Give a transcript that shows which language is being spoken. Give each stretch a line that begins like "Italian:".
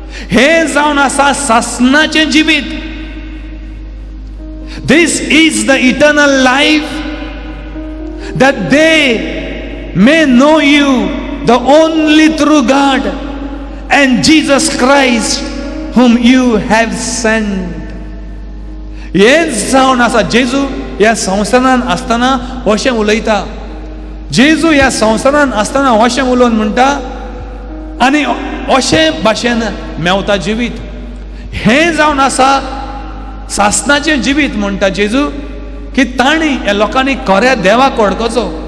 Goan Konkani: हे जावन आसा सासणाचें जिवीत.
English: This is the eternal life, that they may know you, the only true God, and Jesus Christ, whom you have sent.
Goan Konkani: हे जावन आसा जेजू ह्या संवसारान आसतना अशें उलयता. जेजू ह्या संवसारान आसतना अशें उलोवन म्हणटा आनी अशें भाशेन मेवता जिवीत. हें जावन आसा सासणाचें जिवीत. म्हणटा जेजू की ताणी ह्या लोकांनी खऱ्या देवाक वळखुचो.